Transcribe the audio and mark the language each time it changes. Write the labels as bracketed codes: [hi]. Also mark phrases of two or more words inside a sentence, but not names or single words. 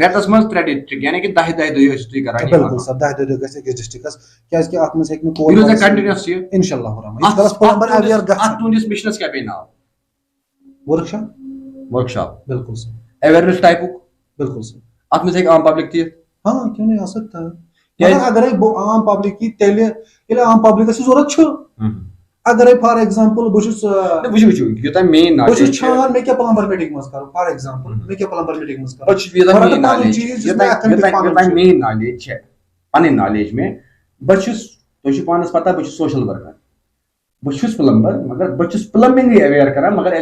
[ks] رٮ۪تس منٛز 3 ڈسٹرک یعنی کہ 10 دۄہ ٲسِو تُہۍ کران بالکل سر 10 دۄہ گژھِ أکِس ڈسٹرکس کیازِ کہِ اتھ منٛز ہیٚکہِ نہٕ کنٹِنیوس یہِ [ar] انشاء اللہ رحمان [ks] اتھ تُہنٛدِس مِشنس کیٛاہ پیٚیہِ ناو ورک شاپ بالکل سر اویرنیس ٹایپُک بالکل سر اتھ منٛز ہیٚکہِ عام پبلک تہِ [ur] ہاں کیوں نہیں آ سکتا ہے [ks] اگرے عام پبلک یی تیٚلہِ ییٚلہِ عام پبلکس یہِ ضروٗرت چھُ اگرے [en] for example [ks] بہٕ چھُس یوٗتاہ مین بہٕ چھُس چھان مےٚ کیٛاہ [en] plumber meeting [ks] منٛز کرو [en] for example [ks] مےٚ کیٛاہ [en] plumber meeting [ks] منٛز یوٗتاہ مین نالیج چھِ پنٕنۍ نالیج مےٚ بہٕ چھُس تۄہہِ چھُو پانس پتہ بہٕ چھُس [en] social worker [ks] بہٕ چھُس پلمبر مگر بہٕ چھُس پلمبنگٕے اویر کران مگر ایز